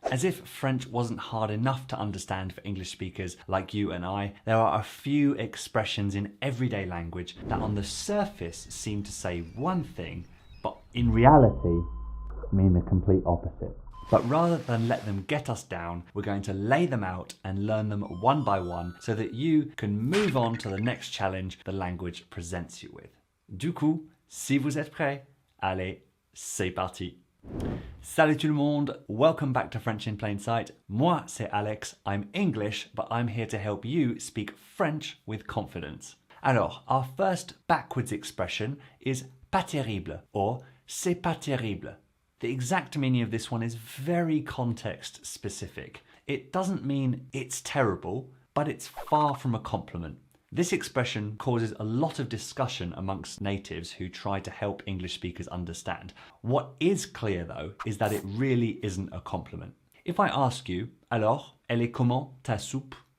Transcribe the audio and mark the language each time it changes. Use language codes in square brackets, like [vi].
[en] As if French wasn't hard enough to understand for English speakers like you and I, there are a few expressions in everyday language that on the surface seem to say one thing, but in reality mean the complete opposite. But rather than let them get us down, we're going to lay them out and learn them one by one so that you can move on to the next challenge the language presents you with. [fr] Du coup, si vous êtes prêts, allez, c'est parti. Salut tout le monde, [en] welcome back to French in Plain Sight. [fr] Moi, c'est Alex. [en] I'm English, but I'm here to help you speak French with confidence. Alors, our first backwards expression is pas terrible or [fr] c'est pas terrible. [en] The exact meaning of this one is very context specific. It doesn't mean it's terrible, but it's far from a compliment. This expression causes a lot of discussion amongst natives who try to help English speakers understand. What is clear though is that it really isn't a compliment. If I ask you, [fr] alors, elle est comment ta soupe?